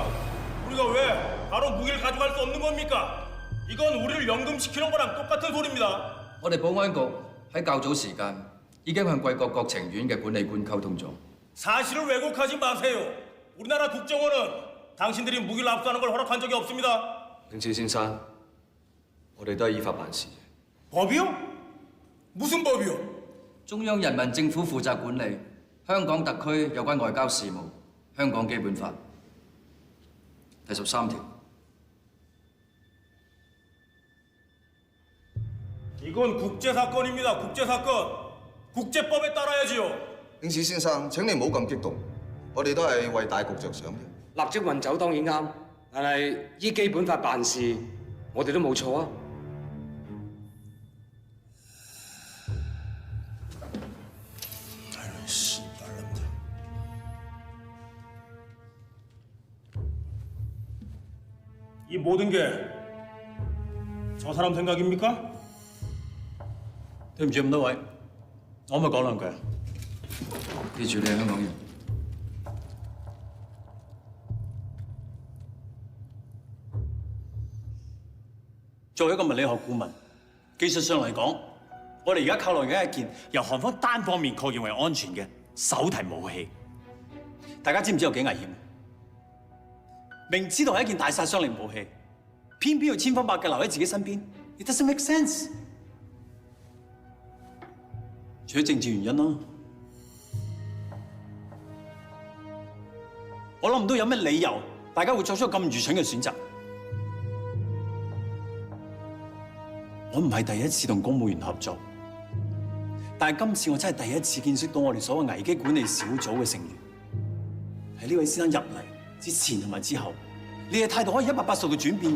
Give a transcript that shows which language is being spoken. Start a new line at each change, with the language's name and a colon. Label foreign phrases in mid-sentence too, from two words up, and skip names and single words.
Korean: 우리가 왜 바로 무기를 가져갈 수 없는 겁니까? 이건 우리를 연금시키는 거랑 똑같은 소리입니다.
Cantonese: 我哋保安局喺較早時間已經向貴國國情院嘅管理官溝通咗。
Korean: 사실을 왜곡하지 마세요. 우리나라 국정원은 당신들이 무기를 압수하는 걸 허락한 적이 없습니다.
Cantonese: 永志先生，我哋都係依法辦事。
Korean: 법이요? 무슨 법이요?
Cantonese: 中央人民政府負責管理香港特區有關外交事務，香港基本法第13條。
Korean: 이건 국제 사건입니다. 국제 사건. 국제법에 따라야지요.
Cantonese: 英子先生，請你唔好咁激動，我哋都係為大局着想嘅。立即運走當然啱，但係依基本法辦事，我哋都冇錯啊。
Korean: 이 모든 게 저 사람 생각입니까?
Cantonese: 對唔住咁多位，我可唔可以講兩句啊？記住你係香港人。作為一個物理學顧問，技術上嚟講，我哋而家靠落緊一件由韓方單方面確認為安全嘅手提武器。大家知唔知有幾危險？明知道係一件大殺傷力武器，偏偏要千方百計留喺自己身邊 ，
English: It doesn't make sense。
Cantonese: 除咗政治原因啦，我諗唔到有咩理由大家會作出咁愚蠢嘅選擇。我唔係第一次同公務員合作，但係今次我真係第一次見識到我哋所謂危機管理小組嘅成員喺呢位先生入嚟之前同埋之後，你嘅態度可以180度轉變嘅。